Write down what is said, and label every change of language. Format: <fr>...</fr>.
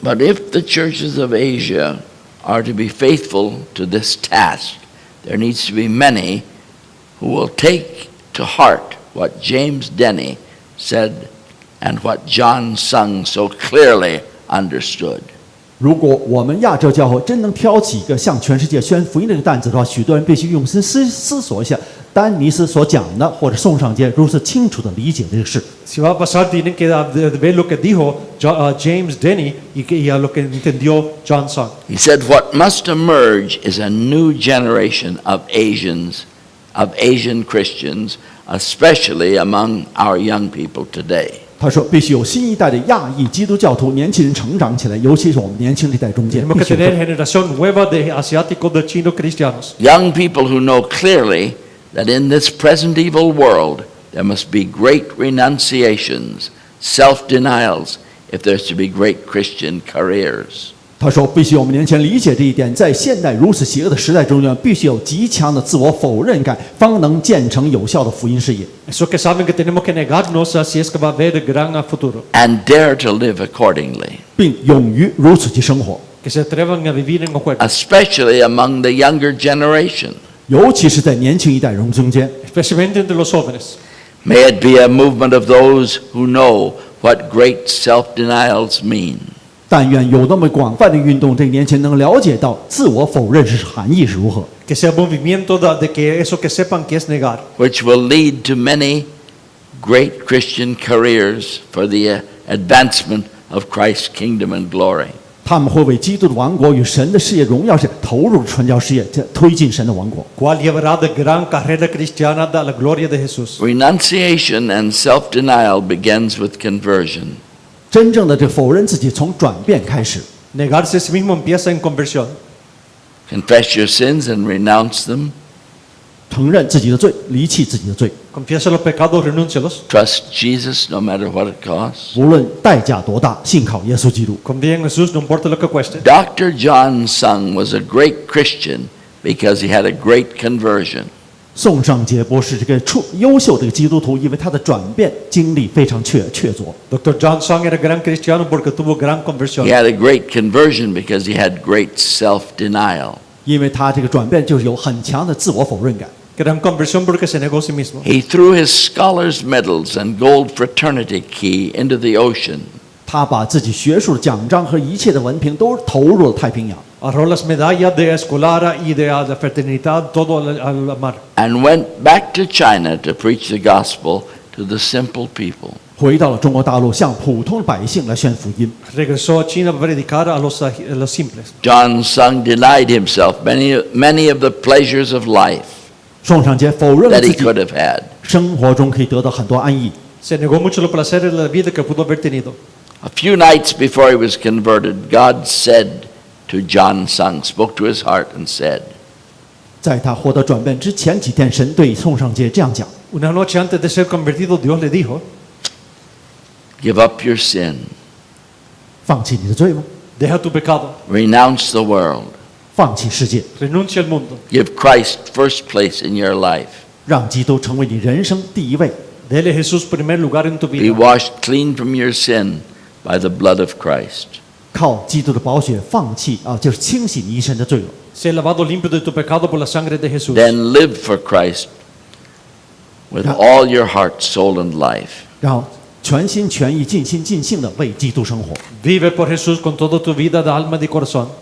<en>But if the churches of Asia are to be faithful to this task, there needs to be many who will take to heart what James Denny said and what John Sung so clearly understood.</en> <zh>如果我们亚洲教会真能挑起一个向全世界宣福音的这个担子的话，许多人必须用心思索一下丹尼斯所讲的，或者宋尚节如此清楚的理解这个事。</zh> <es>Si va a pasar, tienen que ver lo que dijo James Denny y a lo que entendió John Sung.</es> <en>He said, what must emerge is a new generation of Asian Christians, especially among our young people today.</en> <zh>他说，必须有新一代的亚裔基督教徒年轻人成长起来，尤其是我们年轻这一代中间。</zh> <es>Tenemos que tener generación nueva de asiáticos, de chinos cristianos.</es> <en>Young people who know clearly that in this present evil world there must be great renunciations, self-denials, if there's to be great Christian careers.</en> <zh>他说，必须我们年轻人理解这一点，在现代如此邪恶的时代中间，必须有极强的自我否认感，方能建成有效的福音事业。</zh> <es>Eso que saben que tenemos que negarnos si es que va a haber gran futuro.</es> <en>And dare to live accordingly,</en> <zh>并勇于如此去生活，</zh> <es>Que se atrevan a vivir en los juegos.</es> <en>especially among the younger generation.</en> <zh>尤其是在年轻一代人中间。</zh> <es>Especialmente entre los jóvenes.</es> <en>May it be a movement of those who know what great self-denials mean.</en> <zh>但愿有那么广泛的运动，这个年轻人能了解到自我否认是含义是如何。</zh> <es>Que sea movimiento de que eso que sepan que es negar.</es> <en>Which will lead to many great Christian careers for the advancement of Christ's kingdom and glory.</en> <zh>他们会为基督的王国与神的事业荣耀是投入传教事业，这推进神的王国。</zh> <es>Cual llevará de gran carrera cristiana a la gloria de Jesús.</es> <en>Renunciation and self-denial begins with conversion.</en> <zh>真正的这否认自己，从转变开始。</zh> <es>Negarse a sí mismo empieza en conversión.</es> <en>Confess your sins and renounce them.</en> <zh>承认自己的罪，离弃自己的罪，</zh> <es>Confiesa los pecados, renúncialos.</es> <en>Trust Jesus no matter what it costs.</en> <zh>无论代价多大，信靠耶稣基督。</zh> <es>Confía en Jesús, no importa lo que cueste.</es> <en>Dr. John Sung was a great Christian because he had a great conversion.</en> <zh>宋尚节博士这个优秀的基督徒，因为他的转变经历非常确凿。</zh> <es>Dr. John Sung era gran cristiano porque tuvo gran conversión.</es> <en>He had a great conversion because he had great self-denial.</en> <zh>因为他这个转变就是有很强的自我否认感。</zh> <es>Gran conversión porque se negó a sí mismo.</es> <en>He threw his scholar's medals and gold fraternity key into the ocean.</en> <zh>他把自己学术的奖章和一切的文凭都投入了太平洋，</zh> <es>Arrojó las medallas de escolar y de la fraternidad todo al mar.</es> <en>And went back to China to preach the gospel to the simple people.</en> <zh>回到了中国大陆，向普通百姓来宣福音。</zh> <es>Regresó a China para predicar a los simples.</es> <en>John Sung denied himself many of the pleasures of life</en> <zh>宋尚节否认了</zh> <en>that</en> <zh>自</zh> <en>he</en> <zh>己</zh> <en>could have had.</en> <zh>生活中可以得到很多安逸。</zh> <es>Se negó mucho los placeres de la vida que pudo haber tenido.</es> <en>A few nights before he was converted, God said to John Sung, spoke to his heart and said,</en> <zh>在他获得转变之前几天，神对宋尚杰这样讲</zh> <es>Una noche antes de ser convertido, Dios le dijo:</es> <en>give up your sin,</en> <zh>放弃你的罪吗？</zh> <es>deja tu pecado,</es> <en>renounce the world,</en> <zh>放弃世界，</zh> <es>renuncia al mundo,</es> <en>give Christ first place in your life,</en> <zh>让基督成为你人生第一位，</zh> <es>dele a Jesús primer lugar en tu</es> <en>be</en> <es>vida,</es> <en>washed clean from your sin by the blood of Christ.</en> <zh>靠基督的宝血放弃就是清洗你一身的罪恶，</zh> <es>ser lavado limpio de tu pecado por la sangre de Jesús.</es> <en>Then live for Christ with all your heart, soul, and life.</en> <zh>然后全心全意、尽心尽性的为基督生活。</zh> <es>Vive por Jesús con toda tu vida, de alma y de corazón.</es>